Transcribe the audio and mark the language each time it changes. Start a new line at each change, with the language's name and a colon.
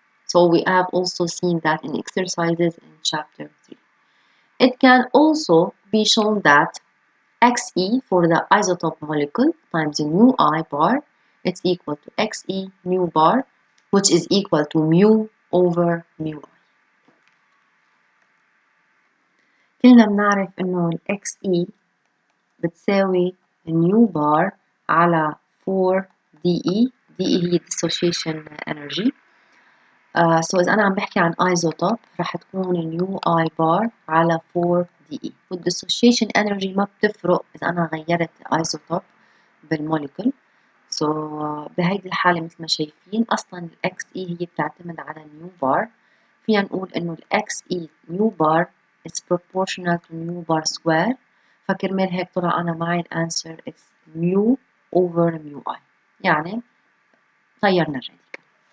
English: So we have also seen that in exercises in chapter 3. It can also be shown that Xe for the isotope molecule times mu I bar, it's equal to Xe mu bar, which is equal to mu over mu I.
Arabic: كلنا بنعرف إنه ال Xe بتساوي mu bar على 4 dE. dE هي dissociation energy. So إذا أنا عم بحكي عن isotope رح تكون mu I bar على 4 dE. والdissociation energy ما بتفرق إذا أنا غيرت isotope بالموليكول. So بهيدي الحالة مثل ما شايفين أصلا ال Xe هي بتعتمد على mu bar. فينا نقول إنه ال
English: Xe mu bar is proportional to mu bar square.
Arabic: فكرمال هيك طلع أنا معي الأنسر
English: it's mu over mu I.
Arabic: يعني غيرنا الراديكال.